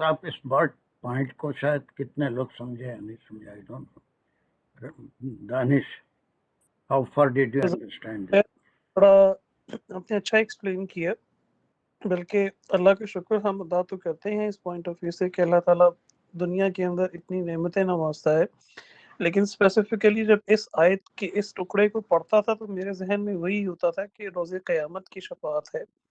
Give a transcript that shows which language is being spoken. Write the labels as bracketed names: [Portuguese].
[Urdu] آپ اس بات پوائنٹ کو شاید کتنے لوگ سمجھے یا نہیں سمجھے، [English] I don't know. Danish, how far did you understand it? [Urdu] بڑا آپ نے اچھا ایکسپلین کیا. بلکہ اللہ کا شکر ہم ادا تو کرتے ہیں اس پوائنٹ آف ویو سے کہ اللہ تعالیٰ دنیا کے اندر اتنی نعمتیں نوازتا ہے. لیکن اسپیسیفکلی جب اس آیت کے اس ٹکڑے کو پڑھتا تھا تو میرے ذہن میں وہی ہوتا تھا کہ روز قیامت کی شفاعت ہے.